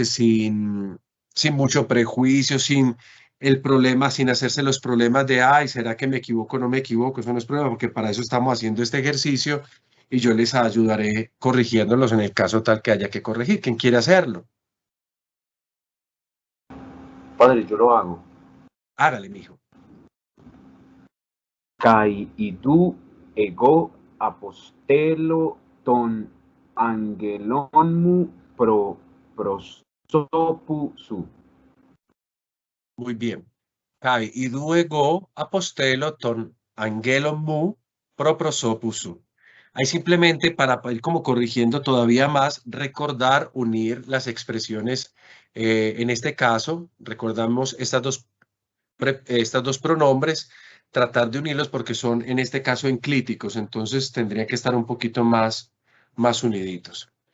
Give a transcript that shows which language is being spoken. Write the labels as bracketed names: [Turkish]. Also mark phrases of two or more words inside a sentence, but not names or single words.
[Spanish] Sin mucho prejuicio, sin el problema, sin hacerse los problemas de, ay, ¿será que me equivoco o no me equivoco? Eso no es problema, porque para eso estamos haciendo este ejercicio y yo les ayudaré corrigiéndolos en el caso tal que haya que corregir. ¿Quién quiere hacerlo? Padre, yo lo hago. Hágale, mijo. [Greek] Καὶ ἰδοὺ ἐγὼ ἀποστέλλω τὸν ἄγγελόν μου προσώπου σου. [Spanish] Muy bien. Kai, y luego [Greek] ἀποστέλλω τὸν ἄγγελόν μου πρὸ προσώπου σου. [Spanish] Ahí simplemente para ir como corrigiendo todavía más, recordar, unir las expresiones. En este caso, recordamos estas dos pronombres, tratar de unirlos porque son en este caso enclíticos, entonces tendrían que estar un poquito más uniditos.